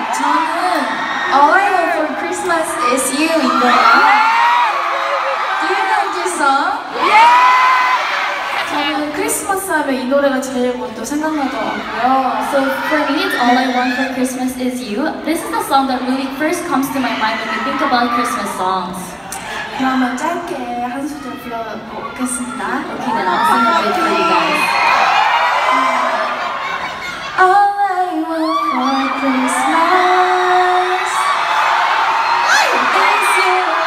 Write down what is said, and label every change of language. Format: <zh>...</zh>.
<ko>저는 All I Want for Christmas is You인데요.</ko> <en>Do you know this song?</en> <ko>저는 크리스마스 하면 이 노래가 제일 먼저 생각나더라고요.</ko> <en>So for me, it's All I Want for Christmas is You. This is the song that really first comes to my mind when we think about Christmas songs.</en> <ko>그러면 짧게 한 소절 불러보겠습니다.</ko> <en>Okay, then I'll sing a bit for you guys. All I want for Christmas is you.</en>